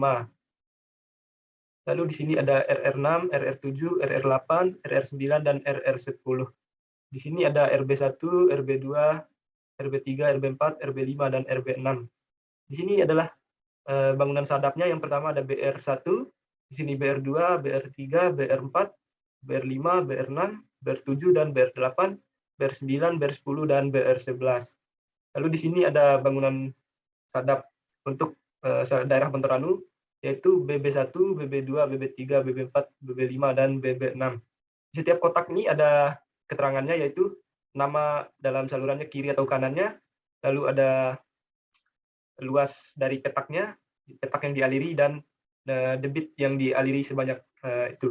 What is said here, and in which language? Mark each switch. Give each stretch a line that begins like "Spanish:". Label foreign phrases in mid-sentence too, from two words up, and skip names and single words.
Indonesian: Lalu di sini ada RR6, RR7, RR8, RR9, dan RR10. Di sini ada RB1, RB2, RB3, RB4, RB5, dan RB6. Di sini adalah bangunan sadapnya. Yang pertama ada BR1, di sini BR2, BR3, BR4, BR5, BR6, BR7, dan BR8, BR9, BR10, dan BR11. Lalu di sini ada bangunan sadap untuk daerah Pentoranu, yaitu BB1, BB2, BB3, BB4, BB5, dan BB6. Di setiap kotak ini ada keterangannya, yaitu nama dalam salurannya kiri atau kanannya, lalu ada luas dari petaknya, petak yang dialiri, dan debit yang dialiri sebanyak itu.